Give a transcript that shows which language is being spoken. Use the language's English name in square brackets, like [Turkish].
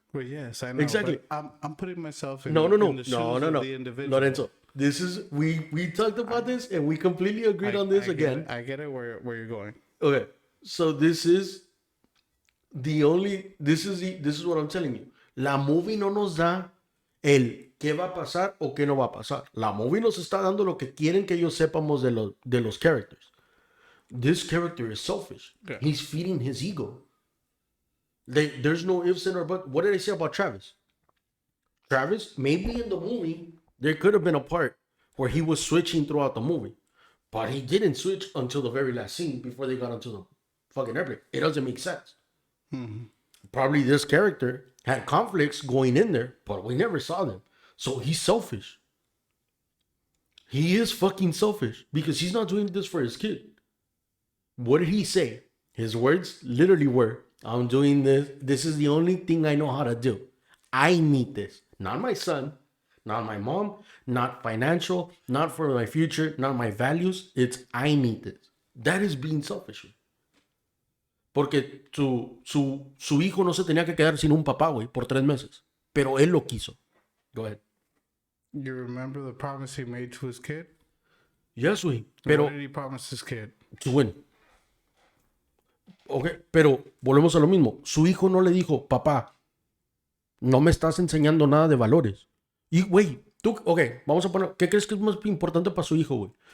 [English] Well, yes, I know. Exactly. I'm putting myself in, No. in the shoes of the individual. Lorenzo, this is we talked about this and we completely agreed on this again. I get it where you're going. Okay. So this is what I'm telling you. [Spanish] La movie no nos da el qué va a pasar o qué no va a pasar. La movie nos está dando lo que quieren que ellos sepamos de los characters. [English] This character is selfish. Yeah. He's feeding his ego. There's no ifs and or buts. What did I say about Travis? Travis, maybe in the movie, there could have been a part where he was switching throughout the movie. But he didn't switch until the very last scene before they got onto the fucking airplane. It doesn't make sense. Mm-hmm. Probably this character had conflicts going in there, but we never saw them. So he's selfish. He is fucking selfish because he's not doing this for his kid. What did he say? His words literally were, I'm doing this. This is the only thing I know how to do. I need this. Not my son, not my mom, not financial, not for my future, not my values. It's I need this. That is being selfish. [Spanish] Porque su hijo no se tenía que quedar sin un papá, güey, por 3 meses. Pero él lo quiso. [English] Go ahead. You remember the promise he made to his kid? Yes, [Spanish] güey. Pero, [English] what did he promise his kid? To win. [Spanish] Okay, pero volvemos a lo mismo. Su hijo no le dijo, papá, no me estás enseñando nada de valores. Y, güey, vamos a poner, ¿qué crees que es más importante para su hijo, güey?